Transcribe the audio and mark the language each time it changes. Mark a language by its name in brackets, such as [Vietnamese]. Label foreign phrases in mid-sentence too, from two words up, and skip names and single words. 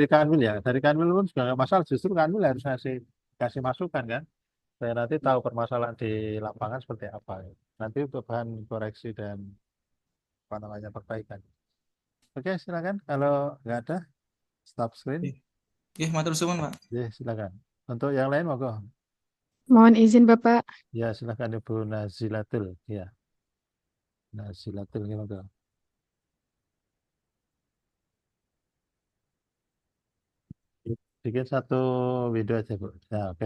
[Indonesian] dari Kanwil ya, dari Kanwil pun juga nggak masalah. Justru Kanwil harus kasih masukan kan. Saya nanti tahu permasalahan di lapangan seperti apa. Nanti untuk bahan koreksi dan apa namanya perbaikan. Oke, silakan. Kalau nggak ada, [English] stop screen. [Indonesian] Oke. Oke, [Javanese] matur suwun, Pak. [Indonesian] Ya, silakan. Untuk yang lain, monggo. Mohon izin Bapak. Ya, silakan Ibu Nazilatul. Ya, Nazilatul, ya, monggo. Bikin satu video aja, Bu. Ya, oke.